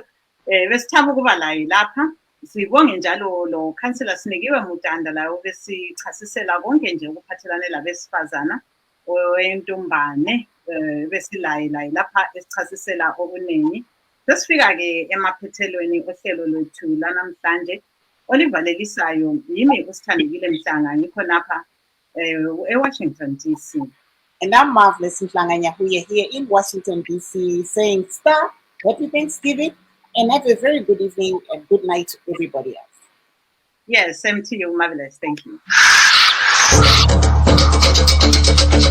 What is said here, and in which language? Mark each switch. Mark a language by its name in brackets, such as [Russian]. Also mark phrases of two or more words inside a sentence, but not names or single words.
[North Ndebele] Besithaba ukuba laye lapha. Sibonge njalo lo Councillor Sinikiwe Mutanda layo besichasisela konke nje ukuphathelane labesifazana oyentombane. Besilaye lapha esichasisela okuningi. Sesifika-ke emaphethelweni ohlelo lwethu lanamhlanje olivalelisayo yimi uSithandekile Mhlanga, ngikho lapha eWashington DC. [English] And I'm Marvellous Mhlanga here in Washington DC saying star, happy Thanksgiving, and have a very good evening and good night to everybody else. Yes, same to you, Marvellous. Thank you.